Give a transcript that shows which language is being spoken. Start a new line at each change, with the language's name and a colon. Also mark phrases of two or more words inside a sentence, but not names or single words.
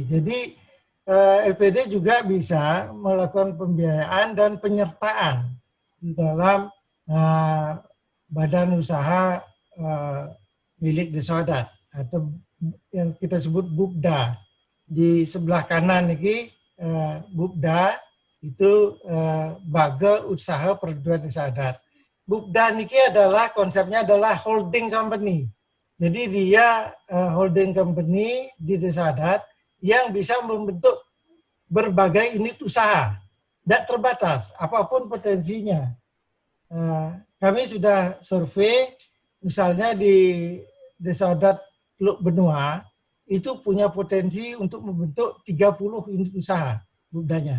Indonesian: Jadi LPD juga bisa melakukan pembiayaan dan penyertaan di dalam badan usaha milik desa adat atau yang kita sebut BUPDA. Di sebelah kanan ini BUPDA itu baga usaha perduan desa adat. BUPDA niki adalah konsepnya adalah
English: holding company.
Indonesian: Jadi dia
English: holding company
Indonesian: di desa adat yang bisa membentuk berbagai unit usaha, tidak terbatas apapun potensinya. Kami sudah survei, misalnya di desa adat Teluk Benua itu punya potensi untuk membentuk 30 unit usaha BUPDA-nya.